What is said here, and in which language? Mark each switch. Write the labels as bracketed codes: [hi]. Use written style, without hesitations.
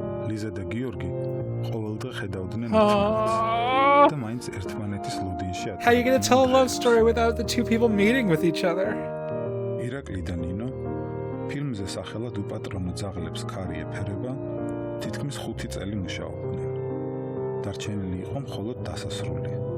[ka] ლიზა და გიორგი ყოველდღე ხედავდნენ და მაინც ერთმანეთის ლუდინში ატარებდნენ. [en] How are you going to tell a love story without the two people meeting with each other? [ka] ირაკლი და ნინო ფილმზე სახელად უპატრონო ძაღლებს ქარი ეფერება თითქმის 5 წელი მუშაობდნენ. დარჩენილი იყო მხოლოდ დასასრული.